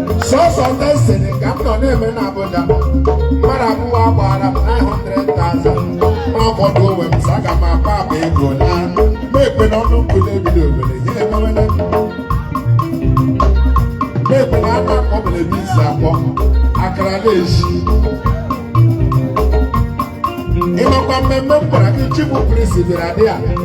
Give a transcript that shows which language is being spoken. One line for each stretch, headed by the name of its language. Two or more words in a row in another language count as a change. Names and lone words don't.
Igbo: Sọsọ ndị sịrị ka m nọ na-eme na Abuja. Mmadụ abụọ agbaara m nine hundred thousand. Ma ọ fọdụ onwe m, sị aga m apa apa ego na. Ma ekpe na ọnụ nkụ na-ebido obere, ihe emewele m. Ma ekpe na aka akpọ bere m isi akpọ. Akara na-eshi. Ị makwa mmemme m gwara gị,
English: Chief Priest
Igbo: bịara dị a.